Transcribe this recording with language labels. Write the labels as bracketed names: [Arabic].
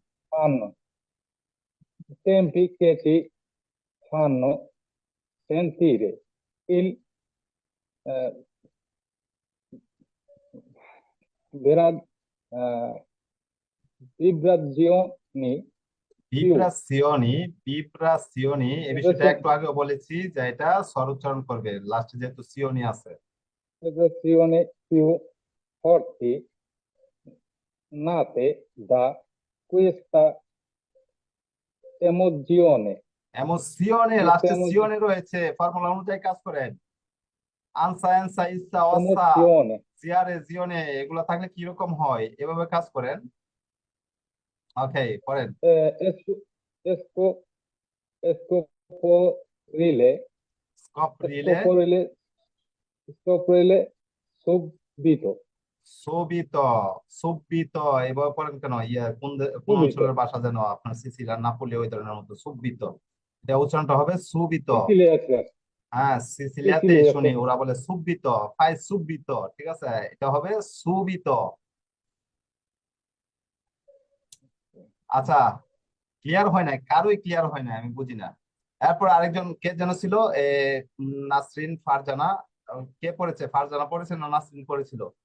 [Italian] fanno, i tempi che ci fanno sentire il eh, vibra- eh, vibrazioni più [Bangla] vibrazioni এই বিষয়টা একটু আগেও বলেছি যে এটা স্বরোচ্চারণ করবে লাস্টে যেহেতু সিওনি আছে [Italian] vibrazioni più forti nate da questa emozione. [Bangla] এমন সিওনে [Italian] Questa [Bangla] লাস্টে সিওনে রয়েছে ফর্মুলা অনুযায়ী কাজ করেন আনসা এনসা ইসা অসা [Italian] emozione [Bangla] সিয়ারে জিওনে এগুলো থাকলে কিরকম হয় এভাবে কাজ করেন ওকে পড়েন [Italian] esco, esco, scoprile, স্কপরিলে scoprile, scoprile subito, [Bangla] সোবিত সুবিত এভাবে পড়েন কেন ইয়া কোন [Italian] subito. [Bangla] অঞ্চলের ভাষা যেন আপনার সিসিলিয়ান নাপোলি ওই ধরনের মতো সুবিত এটা উচ্চারণটা হবে সুবিত [Italian] Siciliese, [Bangla] হ্যাঁ সিসিলিয়াতে শুনি [Italian] siciliese, [Bangla] ওরা বলে সুবিত ফাই সুবিত ঠিক আছে এটা হবে সুবিত আচ্ছা ক্লিয়ার হয় নাই কারোই ক্লিয়ার হয় না আমি বুঝি না এরপর আরেকজন কে যেন ছিল নাসরিন ফারজানা কে পড়েছে ফারজানা পড়েছে না নাসরিন পড়েছিল